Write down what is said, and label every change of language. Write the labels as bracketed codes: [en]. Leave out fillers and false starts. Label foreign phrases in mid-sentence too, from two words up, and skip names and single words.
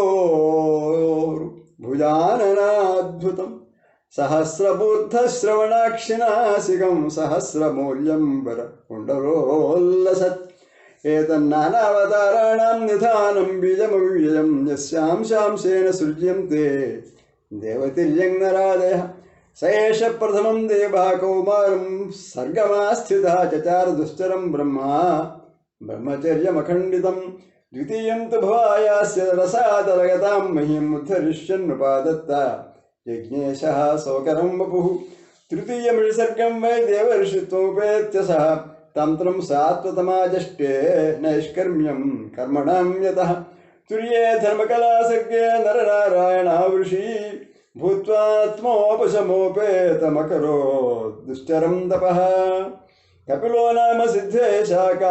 [sa] భుజాననాద్భుతం సహస్రబుద్ధశ్రవణాక్షినాసికం సహస్రమూల్యం వర కుండలోల్లసత్ ఏతన్నానావతారాణాం నిధానం బీజమవ్యయం యస్యాం శాంసేన సృజ్యంతే దేవతిర్యం నరాదయః స ఏష ప్రథమం దేవః కౌమారం సర్గమాస్థితః చచార దుశ్చరం బ్రహ్మచర్యమఖండితం ద్వితీయం తు భవాయాస్య రసాదలగతాం మహీం ఉద్ధరిష్యన్నుపాదత్త यज्ञेशः सौकरं वपुः तृतीयमृषर्गं वै देवर्षित्वमुपेत्य सः तन्त्रं सात्वतमाजष्टे नैष्कर्म्यं कर्मणां यतः तुर्ये धर्मकलासर्गे नरनारायणावृषि भूत्वात्मोपशमोपेतमकरोत् दुश्चरं तपः कपिलो नाम सिद्धेशा